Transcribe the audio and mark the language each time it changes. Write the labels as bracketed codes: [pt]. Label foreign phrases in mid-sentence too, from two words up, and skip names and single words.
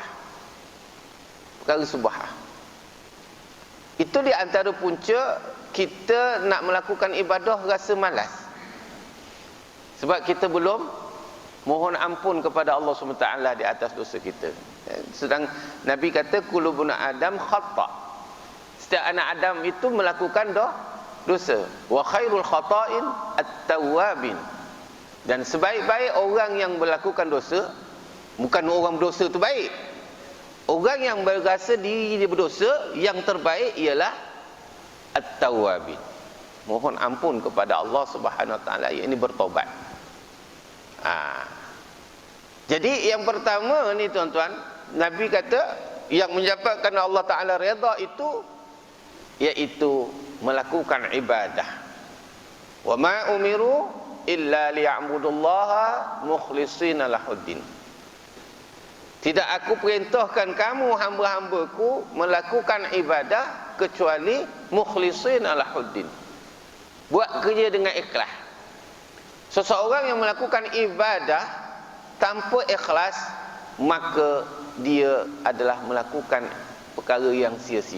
[ms] Perkara subahah. Itu di antara punca kita nak melakukan ibadah rasa malas. Sebab kita belum mohon ampun kepada Allah SWT di atas dosa kita. Sedang Nabi kata [ar] كل بني آدم خطاء'. [ms] Setiap anak Adam itu melakukan dosa. [ar] وخير الخطائين التوابون. [ms] Dan sebaik-baik orang yang melakukan dosa, bukan orang berdosa itu baik. Orang yang berasa diri dia berdosa, yang terbaik ialah at-tawwabin. Mohon ampun kepada Allah [ar] سبحانه وتعالى, [ms] ini bertobat. Jadi yang pertama ni tuan-tuan, Nabi kata yang menyebabkan Allah Taala redha itu iaitu melakukan ibadah. [ar] وما أمروا إلا ليعبدوا الله مخلصين له الدين. [ms] Tidak aku perintahkan kamu hamba-hambaku melakukan ibadah kecuali [ar] مخلصين له الدين. [ms] Buat kerja dengan ikhlas. Seseorang yang melakukan ibadah tanpa ikhlas, maka dia adalah melakukan perkara yang sia-sia.